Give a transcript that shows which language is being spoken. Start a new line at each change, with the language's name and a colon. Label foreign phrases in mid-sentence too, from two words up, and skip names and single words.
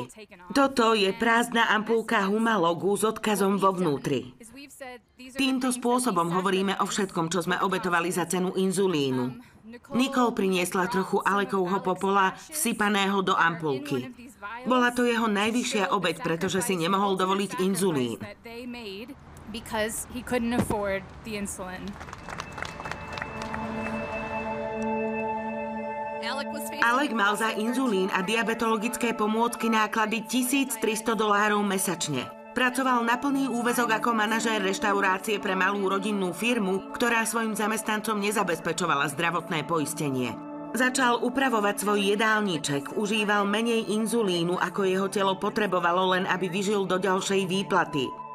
Slovak: Toto je prázdna ampulka Humalogu s odkazom vo vnútri. Týmto spôsobom hovoríme o všetkom, čo sme obetovali za cenu inzulínu. Nicole priniesla trochu Alekovho popola vsypaného do ampulky. Bola to jeho najvyššia obeť, pretože si nemohol dovoliť inzulín.
English: Because he couldn't afford the insulin.
Slovak: Alec mal za inzulín a diabetologické pomôcky náklady $1,300 mesačne. Pracoval na plný úväzok ako manažér reštaurácie pre malú rodinnú firmu, ktorá svojim zamestnancom nezabezpečovala zdravotné poistenie. Začal upravovať svoj jedálniček, užíval menej inzulínu, ako jeho telo potrebovalo, len aby vyžil do ďalšej výplaty.